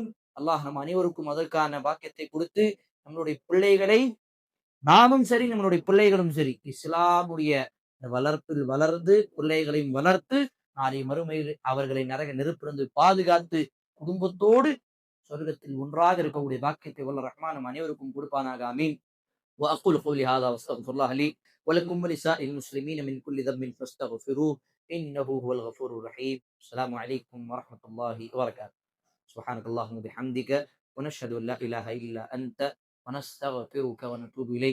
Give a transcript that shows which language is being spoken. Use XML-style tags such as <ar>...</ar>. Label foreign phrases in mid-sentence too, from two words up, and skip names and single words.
<ta>அல்லாஹ் நம் அனைவருக்கும் அதற்கான பாக்கியத்தை கொடுத்து நம்மளுடைய பிள்ளைகளை நாமும் சரி, நம்மளுடைய பிள்ளைகளும் சரி, இஸ்லாமுடைய வளர்ப்பில் வளர்ந்து பிள்ளைகளையும் வளர்த்து நாளை மறுமையில் அவர்களை நரக நெருப்பிலிருந்து பாதுகாத்து குடும்பத்தோடு சொர்க்கத்தில் ஒன்றாக இருக்கக்கூடிய பாக்கியத்தை வல்ல ரஹ்மான் நம் அனைவருக்கும் கொடுப்பானாக. ஆமீன்.</ta> <ar>وأقول قولي هذا واستغفر الله لي ولكم ولسائر المسلمين من كل ذنب فاستغفروه إنه هو الغفور الرحيم. السلام عليكم ورحمة الله وبركاته. سبحانك اللهم وبحمدك ونشهد أن لا إله إلا أنت ونستغفرك ونتوب إليك.</ar>